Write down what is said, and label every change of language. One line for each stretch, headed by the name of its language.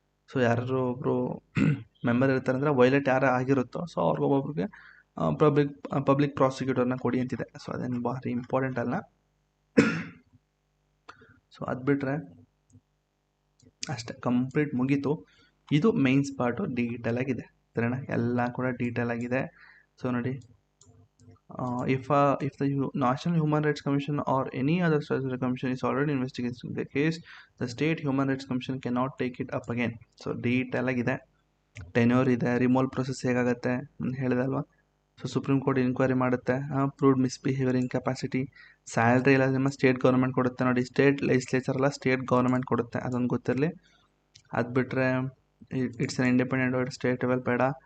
Kannada: So ಯಾರು ಒಬ್ಬರು member ಇರ್ತಾರೆ ಅಂದರೆ ವೈಲೇಟ್ ಯಾರು ಆಗಿರುತ್ತೋ ಸೊ ಅವ್ರಿಗೊಬ್ಬೊಬ್ರಿಗೆ ಪಬ್ಲಿಕ್ ಪ್ರಾಸಿಕ್ಯೂಟರ್ನ ಕೊಡಿ ಅಂತಿದೆ. ಸೊ ಅದೇನು ಭಾರಿ ಇಂಪಾರ್ಟೆಂಟ್ ಅಲ್ಲ. ಸೊ ಅದು ಬಿಟ್ಟರೆ ಅಷ್ಟೇ, ಕಂಪ್ಲೀಟ್ ಮುಗೀತು. ಇದು ಮೈನ್ಸ್ ಪಾರ್ಟು ಡೀಟೇಲ್ ಆಗಿದೆ, ಸರಿನಾ, ಎಲ್ಲ ಕೂಡ ಡೀಟೇಲ್ ಆಗಿದೆ. ಸೊ ನೋಡಿ,
English: if the National Human Rights Commission or any other statutory commission is already investigating the case, the State Human Rights Commission cannot take it up again.
Kannada: So detail ಆಗಿದೆ, tenure ಇದೆ, removal process ಹೇಗಾಗುತ್ತೆ ಅಂತ ಹೇಳಿದೆ ಅಲ್ವಾ. So supreme court inquiry ಮಾಡುತ್ತೆ, proved misbehaviour, ಇನ್ಕೆಪಾಸಿಟಿ, salary ಎಲ್ಲ ನಿಮ್ಮ state government ಕೊಡುತ್ತೆ. ನೋಡಿ, ಸ್ಟೇಟ್ ಲೆಜಿಸ್ಲೇಚರ್ ಎಲ್ಲ ಸ್ಟೇಟ್ ಗೌರ್ಮೆಂಟ್ ಕೊಡುತ್ತೆ, ಅದೊಂದು ಗೊತ್ತಿರಲಿ. ಅದು ಬಿಟ್ಟರೆ
English: it's an independent state level
Kannada: ಬೇಡ.